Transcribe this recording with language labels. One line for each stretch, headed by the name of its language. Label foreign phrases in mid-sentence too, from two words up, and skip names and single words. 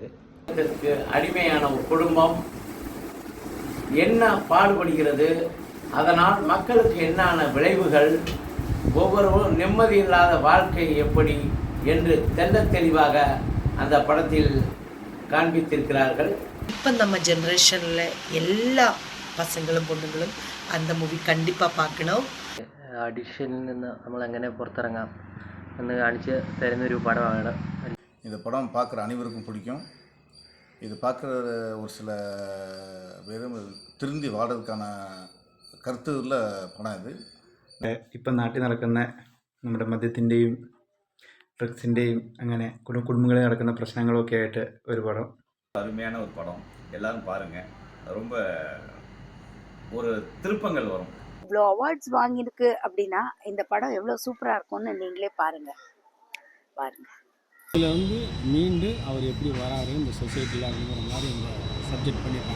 Tamil: இதற்கு அடிமையான ஒரு குடும்பம் என்ன பாடுபடுகிறது, அதனால் மக்களுக்கு என்னான விளைவுகள், ஒவ்வொருவரும் நிம்மதி இல்லாத வாழ்க்கை எப்படி என்று தெள்ளத் தெளிவாக அந்த படத்தில் காண்பித்திருக்கிறார்கள். இப்போ நம்ம ஜென்ரேஷனில் எல்லா பசங்களும் பொண்ணுங்களும் அந்த மூவி கண்டிப்பா பார்க்கணும்.
Malayalam: അഡിക്ഷനിൽ നിന്ന് നമ്മൾ എങ്ങനെ പുറത്തിറങ്ങാം എന്ന് കാണിച്ച് തരുന്നൊരു പടമാണ്.
Tamil: இந்த படம் பார்க்குற அனைவருக்கும் பிடிக்கும். இது பார்க்குற ஒரு சில பேரும் திருந்தி വാഴறதுக்கான
Malayalam: കരുത്തുള്ള പടം ഇത്. ഇപ്പം നാട്ടിൽ നടക്കുന്ന നമ്മുടെ മദ്യത്തിൻ്റെയും ഡ്രഗ്സിൻ്റെയും അങ്ങനെ കുടുംബങ്ങളിൽ നടക്കുന്ന പ്രശ്നങ്ങളൊക്കെ ആയിട്ട് ഒരു പടം.
Tamil: அருமையான ஒரு படம், எல்லாரும் பாருங்கள். ரொம்ப ஒரு திருப்பங்கள் வரும். இவ்வளோ அவார்ட்ஸ் வாங்கியிருக்கு அப்படின்னா இந்த படம் எவ்வளோ சூப்பராக இருக்கும்னு நீங்களே பாருங்கள். இதில் வந்து மீண்டு அவர் எப்படி வராரு இந்த சொசைட்டியில் அப்படிங்கிற மாதிரி இந்த சப்ஜெக்ட் பண்ணியிருக்காங்க.